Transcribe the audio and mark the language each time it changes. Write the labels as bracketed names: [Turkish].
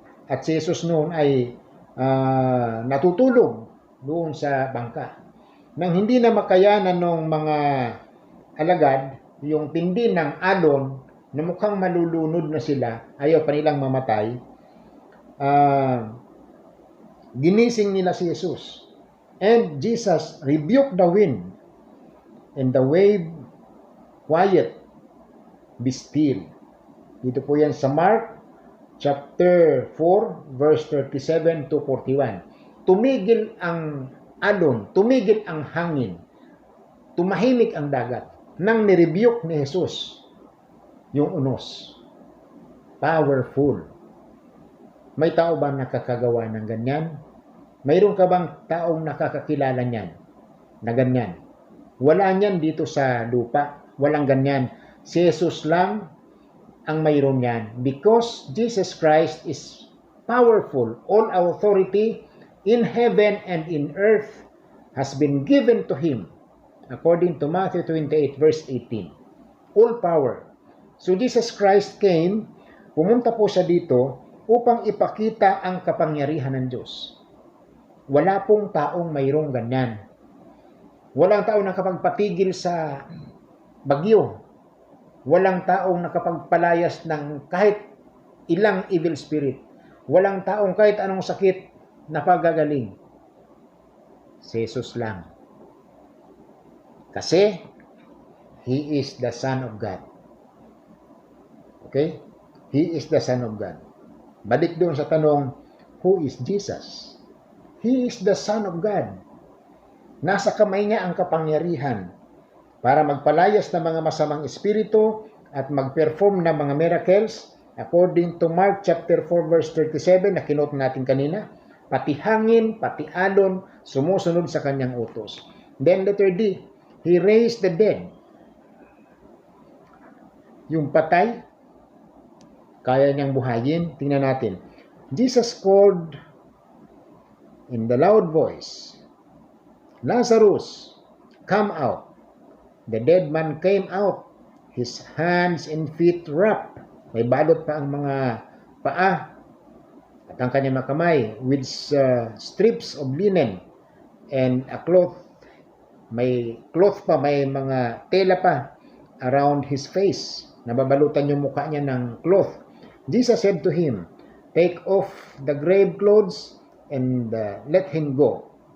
[Filipino] At si Jesus noon ay natutulog doon sa bangka. Nang hindi na makayanan ng mga alagad, yung tindi ng alon, na mukhang malulunod na sila, ayaw pa nilang mamatay, ginising nila si Jesus. [English] And Jesus rebuked the wind, and the wave, quiet, be still. [Filipino] Dito po yan sa Mark chapter 4, verse 37 to 41. Tumigil ang alon, tumigil ang hangin, tumahimik ang dagat, nang nirebuke ni Jesus yung unos. Powerful. May tao ba nakakagawa ng ganyan? Mayroon ka bang taong nakakakilala niyan na ganyan? Wala niyan dito sa lupa. Walang ganyan. Si Jesus lang ang mayroon niyan. [English] Because Jesus Christ is powerful. All authority in heaven and in earth has been given to Him. According to Matthew 28 verse 18. All power. So Jesus Christ came, [Filipino] pumunta po siya dito upang ipakita ang kapangyarihan ng Diyos. Wala pong taong mayroong ganyan. Walang taong nakapagpatigil sa bagyo. Walang taong nakapagpalayas ng kahit ilang evil spirit. Walang taong kahit anong sakit napagagaling. Si Jesus lang. [English] Kasi, He is the Son of God. Okay? He is the Son of God. [Filipino] Balik doon sa tanong, [English] who is Jesus? He is the Son of God. [Filipino] Nasa kamay niya ang kapangyarihan para magpalayas ng mga masamang espiritu at mag-perform ng mga miracles [English] according to Mark chapter 4 verse 37 [Filipino] na kinote natin kanina. Pati hangin, pati alon, sumusunod sa kanyang utos. [English] Then letter D, He raised the dead. [Filipino] Yung patay, kaya niyang buhayin. Tingnan natin. [English] Jesus called in the loud voice, Lazarus, come out. The dead man came out, his hands and feet wrapped. [Filipino] May balot pa ang mga paa at ang kanyang mga kamay [English] with strips of linen and a cloth. [Filipino] May cloth pa, may mga tela pa [English] around his face. [Filipino] Nababalutan yung mukha niya ng cloth. [English] Jesus said to him, take off the grave clothes and let him go.